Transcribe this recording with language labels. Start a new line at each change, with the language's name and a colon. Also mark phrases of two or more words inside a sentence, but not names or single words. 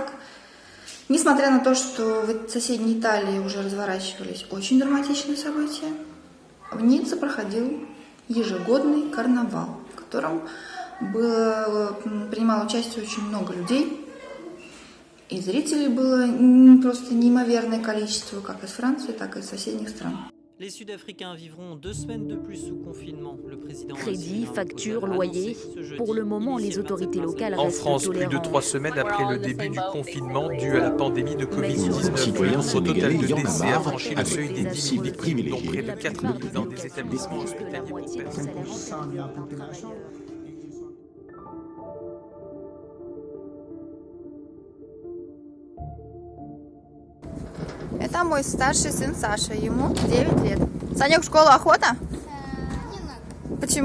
Russian: Несмотря на то, что в соседней Италии уже разворачивались очень драматичные события, в Ницце проходил ежегодный карнавал, в котором принимало участие очень много людей. И зрителей было просто неимоверное количество, как из Франции, так и из соседних стран.
French: Crédit, facture, loyer. Pour le moment, les autorités locales En restent France, plus de tolérantes. 3 semaines après le début du confinement dû à la pandémie de Covid-19, le nombre total de décès a franchi le seuil des 10 000 victimes, dont près de 4 000 dans des établissements hospitaliers pour personnes.
Russian: Это мой старший сын Саша, ему 9 лет. Санек, в школу охота? Не надо. Почему?